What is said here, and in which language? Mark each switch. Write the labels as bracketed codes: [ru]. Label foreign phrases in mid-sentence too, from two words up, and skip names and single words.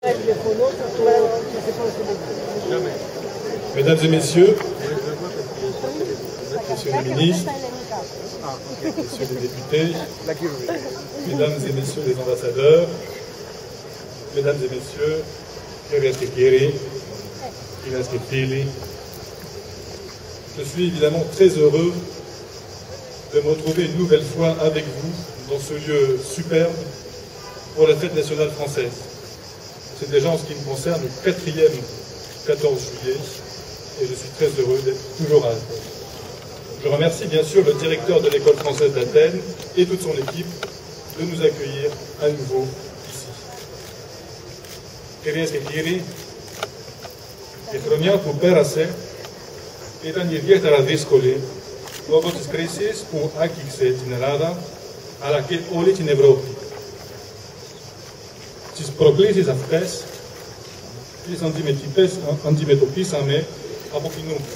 [fr] Mesdames et messieurs, messieurs les ministres, messieurs les députés, mesdames et messieurs les ambassadeurs, mesdames et messieurs, [el] κυρίες και κύριοι, κυρίες και φίλοι, [fr] je suis évidemment très heureux de me retrouver une nouvelle fois avec vous dans ce lieu superbe pour la fête nationale française. C'est déjà en ce qui me concerne le 4e 14 juillet et je suis très heureux d'être toujours à Athènes. Je remercie bien sûr le directeur de l'école française d'Athènes et toute son équipe de nous accueillir à nouveau ici. [el] Κυρίες και κύριοι, η χρονιά που πέρασε ήταν ιδιαίτερα δύσκολη λόγω της κρίσης που άγγιξε την Ελλάδα αλλά και όλη την Ευρώπη. Τις προκλήσεις αυτές τις αντιμετωπίσαμε από κοινού.